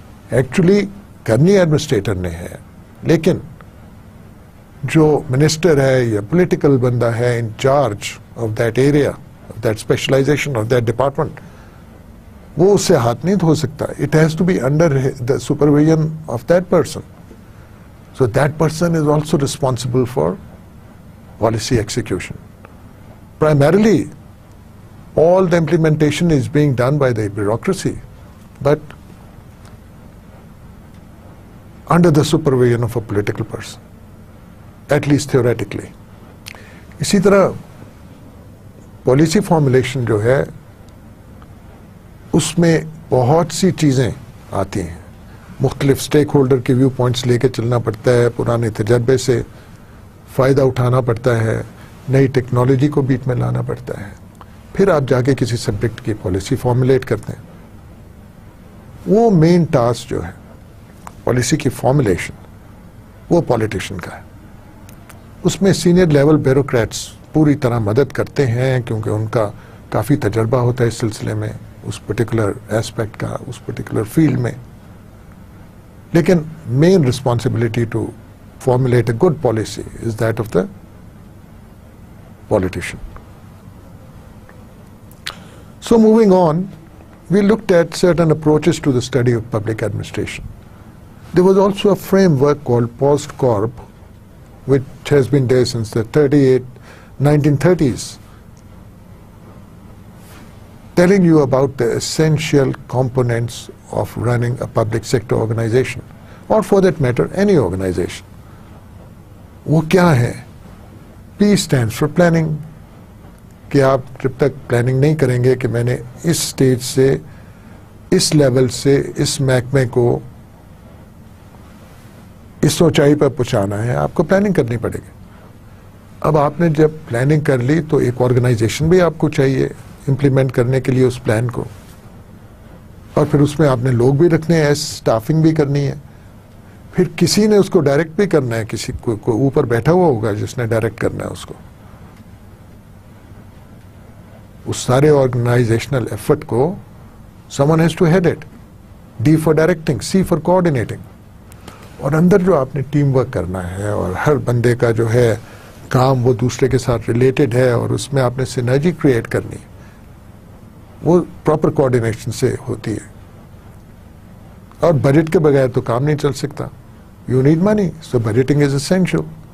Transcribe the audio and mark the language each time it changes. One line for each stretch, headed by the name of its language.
Urdu: Actually کرنی administrator نے ہے, لیکن جو منسٹر ہے یا پولیٹیکل بندہ ہے
English: in charge of that area, of that specialization, of that department,
Urdu: وہ اس سے ہاتھ نہیں دھو سکتا.
English: It has to be under the supervision of that person. So that person is also responsible for policy execution. Primarily, all the implementation is being done by the bureaucracy, but under the supervision of a political person, at least theoretically.
Urdu: اسی طرح policy formulation جو ہے اس میں بہت سی چیزیں آتی ہیں, مختلف اسٹیک ہولڈر کے ویو پوائنٹس لے کے چلنا پڑتا ہے, پرانے تجربے سے فائدہ اٹھانا پڑتا ہے, نئی ٹیکنالوجی کو بیچ میں لانا پڑتا ہے, پھر آپ جا کے کسی سبجیکٹ کی پالیسی فارمولیٹ کرتے ہیں. وہ مین ٹاسک جو ہے پالیسی کی فارمولیشن وہ پالیٹیشین کا ہے. اس میں سینئر لیول بیوروکریٹس پوری طرح مدد کرتے ہیں کیونکہ ان کا کافی تجربہ ہوتا ہے اس سلسلے میں, اس پرٹیکولر ایسپیکٹ کا, اس پرٹیکولر فیلڈ میں.
English: لیکن main responsibility to formulate a good policy is that of the politician. So moving on, we looked at certain approaches to the study of public administration. There was also a framework called PostCorp, which has been there since the 1930s, telling you about the essential components of running a public sector organization, or for that matter, any organization.
Urdu: وہ کیا ہے؟
English: P stands for planning,
Urdu: کہ آپ جب تک planning نہیں کریں گے کہ میں نے اس سٹیج سے, اس لیول سے, اس محکمے کو اس اونچائی پر پہنچانا ہے, آپ کو پلاننگ کرنی پڑے گی. اب آپ نے جب پلاننگ کر لی تو ایک آرگنائزیشن بھی آپ کو چاہیے امپلیمنٹ کرنے کے لیے اس پلان کو, اور پھر اس میں آپ نے لوگ بھی رکھنے ہیں, اسٹافنگ بھی کرنی ہے, پھر کسی نے اس کو ڈائریکٹ بھی کرنا ہے, کسی کو اوپر بیٹھا ہوا ہوگا جس نے ڈائریکٹ کرنا ہے اس کو. اس سارے آرگنائزیشنل ایفرٹ کو
English: someone has to head it. D for directing, C for coordinating.
Urdu: اور اندر جو آپ نے ٹیم ورک کرنا ہے اور ہر بندے کا جو ہے کام وہ دوسرے کے ساتھ ریلیٹڈ ہے اور اس میں آپ نے سینرجی کریٹ کرنی ہے, وہ پراپر کوآرڈینیشن سے ہوتی ہے. اور بجٹ کے بغیر تو کام نہیں چل سکتا.
English: You need money, so budgeting is essential.